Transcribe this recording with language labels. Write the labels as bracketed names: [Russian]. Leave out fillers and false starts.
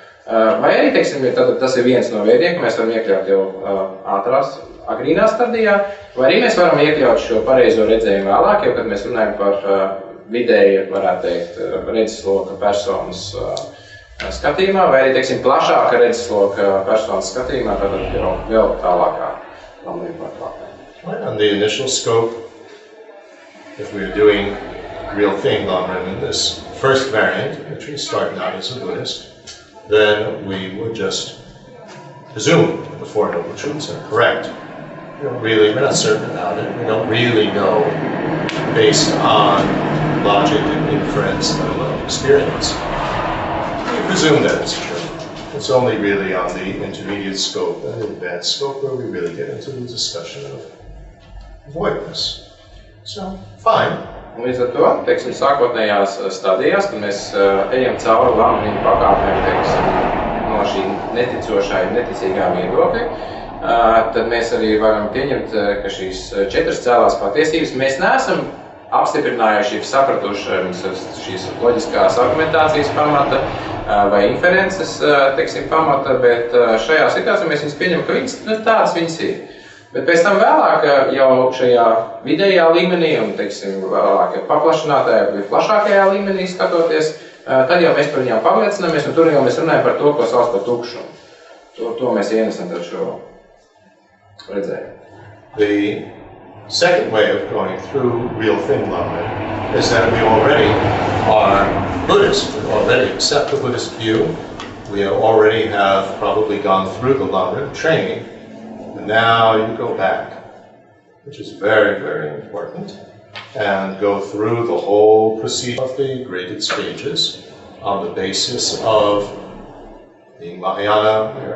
[Latvian] Vai arī, teiksim, tas ir viens no veidiem, ka mēs varam iekļaut jau agrīnā stadijā, vai arī mēs varam iekļaut šo pareizo redzējumu vēlāk, jo, kad mēs runājam par vidēji, varētu teikt, redzesloka personas skatījumā, vai arī, teiksim, plašāka redzesloka personas skatījumā, tad jau vēl tālākā lamrība pārklāpē. [English] On the initial scope, if we are doing real thing lamrim in this first variant, which we start out as a Buddhist, then we would just presume the Four Noble Truths are correct. We're not certain about it. We don't really know based on logic and inference, let alone experience. We presume that it's true. It's only really on the intermediate scope and the advanced scope where we really get into the discussion of voidness. So, fine. [Latvian] Līdz ar to, teiksim, sākotnējās stadijās, kad mēs ejam cauri lamrīm pakāpēm, teiksim, no šī neticošā, neticīgā viedokļa, tad mēs arī varam pieņemt, ka šīs 4 cēlās patiesības mēs neesam apstiprinājuši, sapratuši šīs loģiskās argumentācijas pamata vai inferences, teiksim, pamata, bet šajā situācijā mēs viņus pieņemam, ka viņas, tādas viņas ir. Bet pēc tam vēlāk jau šajā vidējā līmenī un, teiksim, vēlāk paplašinātajā vai plašākajā līmenī skatoties, tad jau mēs par viņām pārliecināmies un tur jau mēs runājam par to, ko sauc par tukšumu. To mēs ienesam tad šo redzējumu. [English] The second way of going through real thing lamrim is that we already are Buddhist. We already accept the Buddhist view. We already have probably gone through the lamrim training. Now you go back, which is very, very important, and go through the whole procedure of the graded stages on the basis of being Mahayana.